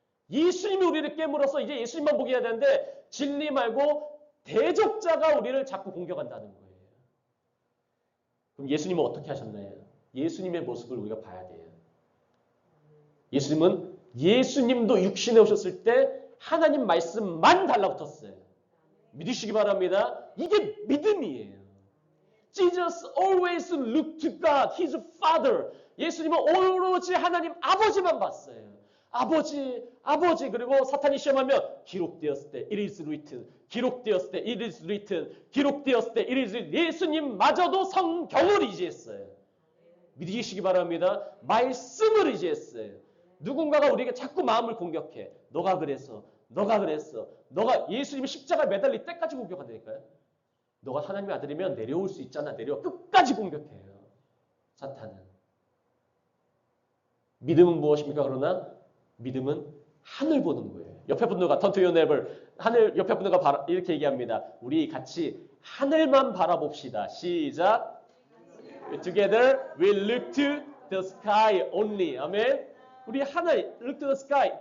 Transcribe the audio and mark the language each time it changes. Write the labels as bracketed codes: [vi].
[ko] 예수님이 우리를 깨물어서 이제 예수님만 보게 해야 되는데 진리 말고 대적자가 우리를 자꾸 공격한다는 거예요. 그럼 예수님은 어떻게 하셨나요? 예수님의 모습을 우리가 봐야 돼요. 예수님은 예수님도 육신에 오셨을 때 하나님 말씀만 달라붙었어요. 믿으시기 바랍니다. 이게 믿음이에요. [en] Jesus always looked to God, His Father. [ko] 예수님은 오로지 하나님 아버지만 봤어요. 아버지. 그리고 사탄이 시험하면 기록되었을 때 [en] it is written. [ko] 기록되었을 때 [en] it is written. 기록되었을 때 it is written. [ko] 예수님마저도 성경을 의지했어요. 믿으시기 바랍니다. 말씀을 의지했어요. 누군가가 우리에게 자꾸 마음을 공격해. 너가 그랬어. 너가 예수님이 십자가에 매달릴 때까지 공격한다니까요. 너가 하나님의 아들이면 내려올 수 있잖아. 끝까지 공격해요. 사탄은. 믿음은 무엇입니까? 그러나 믿음은 하늘 보는 거예요. 옆에 분들과 [en] turn to your neighbor. [ko] 옆에 분들과 이렇게 얘기합니다. 우리 같이 하늘만 바라봅시다. 시작. [en] Together we look to the sky only. [ko] 아멘. 우리 하늘 [en] look to the sky.